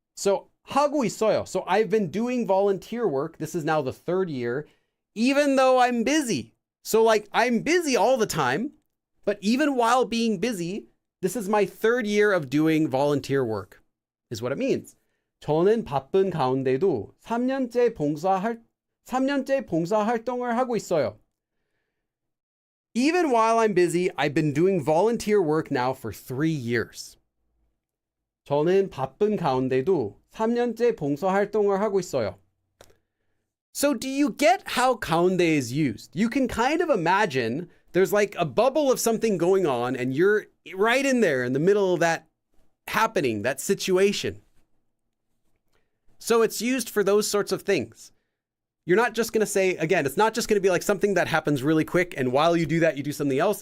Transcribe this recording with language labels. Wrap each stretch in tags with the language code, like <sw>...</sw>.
<ko>So 하고 있어요.</ko> <en>So I've been doing volunteer work. This is now the third year, even though I'm busy. So like I'm busy all the time, but even while being busy, this is my third year of doing volunteer work, is what it means.</en> <ko>저는 바쁜 가운데도 3년째 봉사 활동을 하고 있어요.</ko> <en>Even while I'm busy, I've been doing volunteer work now for 3 years.</en> <ko>저는 바쁜 가운데도 3년째 봉사 활동을 하고 있어요.</ko> <en>So do you get how 가운데 is used? You can kind of imagine there's like a bubble of something going on and you're right in there in the middle of that happening, that situation. So it's used for those sorts of things. You're not just going to say, again, it's not just going to be like something that happens really quick and while you do that, you do something else.</en>